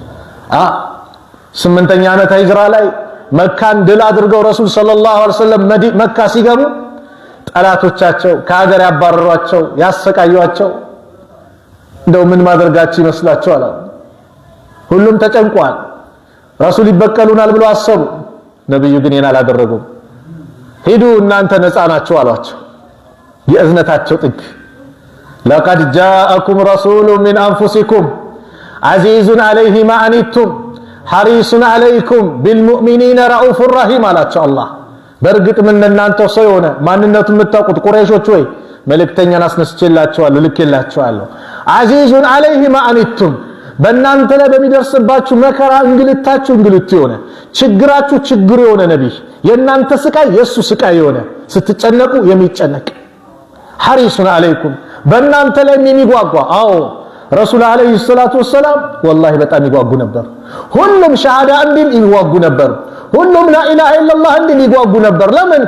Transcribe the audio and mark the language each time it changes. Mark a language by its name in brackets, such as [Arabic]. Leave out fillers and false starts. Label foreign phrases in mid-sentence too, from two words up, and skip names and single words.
[Amharic] 8ኛ ዓመት ሂጅራ ላይ መካን ድል አድርገው ረሱል [Arabic] صلى الله عليه وسلم [Amharic] መካ ሲገቡ ጠላቶቻቸው ከሀገር ያባረሯቸው ያሰቃዩአቸው እንደው ምን ማድረጋቸው ይመስላችኋል? ሁሉም ተጨንቋል። ረሱል ይበቀሉናል ብለው አሰቡ። ነብዩ ግን ይሄን አላደረጉም። ሂዱ እናንተ ነፃ ናችሁ አሏቸው። የእዝነታቸው ጥግ [Arabic] لقد جاءكم رسول من أنفسكم عزيز عليه ما عنتم حريص عليكم بالمؤمنين رؤوف رحيم [Amharic] አላቸው አላህ። በእርግጥ ምን እናንተ ሰው ሆነ ማንነቱን የምታውቁት ቁረይሾች ወይ መልእክተኛን አስነስቼላችኋለሁ ልኬላችኋለሁ። [Arabic] عزيز عليه ما عنتم [Amharic] በእናንተ ላይ በሚደርስባችሁ መከራ እንግልታችሁ እንግልት የሆነ ችግራችሁ ችግር የሆነ ነብይ የእናንተ ስቃይ የሱ ስቃይ የሆነ ስትጨነቁ የሚጨነቅ [Arabic] حريص عليكم [Amharic] በእናንተ ላይ የሚጓጓ። አዎ ረሱል [Arabic] عليه الصلاة والسلام [Amharic] ወላሂ በጣም ይጓጉ ነበር። ሁሉም ሸሃዳ እንዲል ይጓጉ ነበር። ሁሉም [Arabic] لا إله إلا الله [Amharic] እንዲል ይጓጉ ነበር። ለምን?